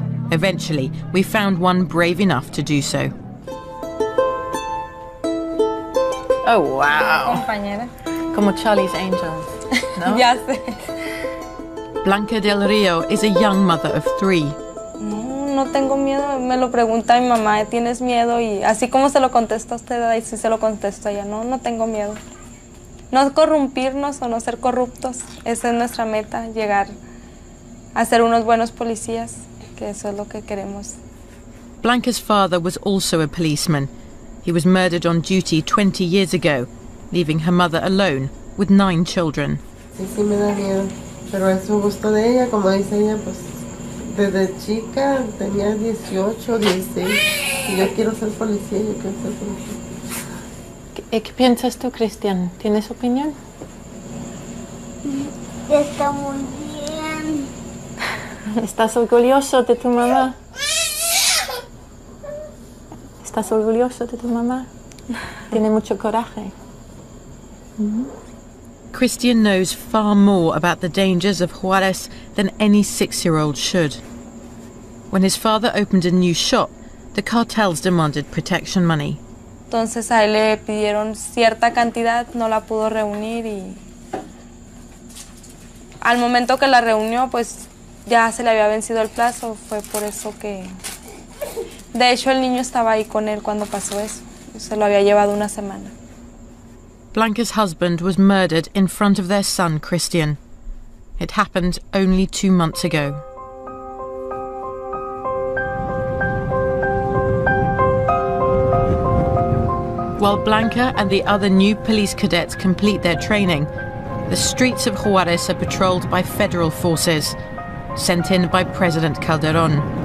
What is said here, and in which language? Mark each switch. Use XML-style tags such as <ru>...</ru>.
<en>Eventually, we found one brave enough to do so. Oh, wow.</en> <es>Como Charlie's Angels. No? Ya sé.</es> <en>Blanca del Rio is a young mother of 3.</en> <es>No tengo miedo. Me lo pregunta mi mamá, ¿tienes miedo? Y así como se lo contesta a usted, así se lo contesto a ella. No tengo miedo. No corrompirnos o no ser corruptos. Esa es nuestra meta, llegar a ser unos buenos policías, que eso es lo que queremos.</es> <en>Blanca's father was also a policeman. He was murdered on duty 20 years ago, leaving her mother alone with 9 children.</en> <es>Sí me da miedo, pero es un gusto de ella, como dice ella, pues desde chica tenía 18, 16 y yo quiero ser policía, yo quiero ser policía. ¿Qué piensas tú, Cristian? ¿Tienes opinión? Está muy bien. ¿Estás orgulloso de tu mamá? ¿Estás orgulloso de tu mamá? Tiene mucho coraje.</es> <en>Christian knows far more about the dangers of Juárez than any 6-year-old should. When his father opened a new shop, the cartels demanded protection money.</en> <es>Entonces a él le pidieron cierta cantidad, no la pudo reunir y al momento que la reunió, pues ya se le había vencido el plazo, fue por eso que... De hecho, el niño estaba ahí con él cuando pasó eso, se lo había llevado una semana.</es> <en>Blanca's husband was murdered in front of their son, Christian. It happened only 2 months ago. While Blanca and the other new police cadets complete their training, the streets of Juarez are patrolled by federal forces, sent in by President Calderón.</en>